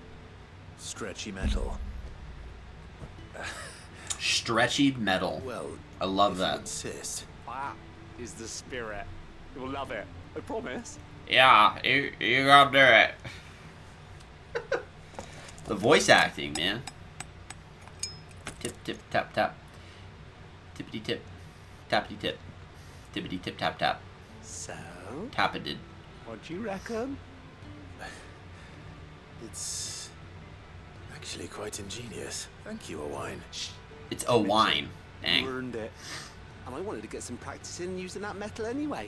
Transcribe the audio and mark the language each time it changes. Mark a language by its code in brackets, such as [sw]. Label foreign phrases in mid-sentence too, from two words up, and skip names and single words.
[en] Stretchy metal. Stretchy metal. Well, I love if that. you insist. That is the spirit. You'll love it, I promise. Yeah, you gotta do it. The voice acting, man. Tip, tip, tap, tap. Tippity tip. Tappity tip. Tippity tip, tap, tap. So? Tappity. What do you reckon? It's actually quite ingenious. Thank you, Owen. It's a wine. Dang. You earned it. And I wanted to get some practice in using that metal anyway.